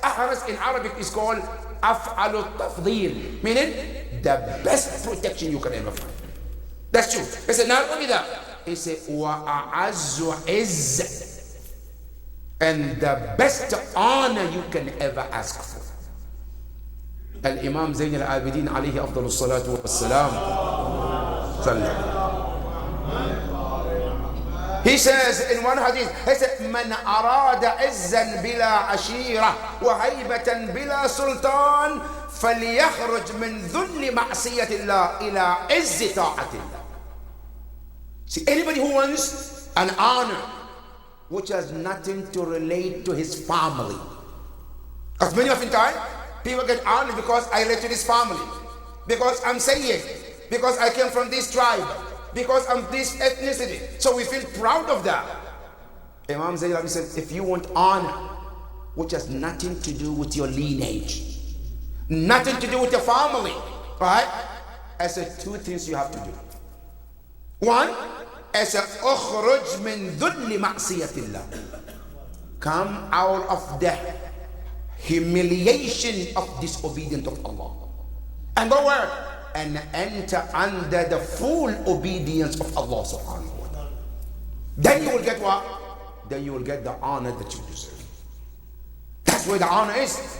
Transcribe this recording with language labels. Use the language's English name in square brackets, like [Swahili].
[English] Ahraz in Arabic is called [Arabic] أَفْعَلُ التَّفْضِيلِ, [English] meaning the best protection you can ever find. That's true. He said, not only that, he said, [Arabic] وَأَعَزُّ عِزَّ, [English] and the best honor you can ever ask for. [Arabic] Al-Imam Zayn al-Abidin alayhi afdalu salatu wa-salam, [English] he says in one hadith, he said, [Arabic] من أراد عزا بلا عشيرة وهيبة بلا سلطان فليخرج من ذل معصية الله إلى عز طاعة الله. [English] See, anybody who wants an honor which has nothing to relate to his family. Because many of the time, people get honored because I relate to this family, because I'm Sayyid, because I came from this tribe, because I'm this ethnicity. So we feel proud of that. Imam Zayn said, if you want honor which has nothing to do with your lineage, nothing to do with your family, right? I said two things you have to do. One, I said, [Arabic] أخرج من ذل معصية الله. [English] Come out of the humiliation of disobedience of Allah. And go where? And enter under the full obedience of Allah subhanahu wa ta'ala. Then you will get what? Then you will get the honor that you deserve. That's where the honor is.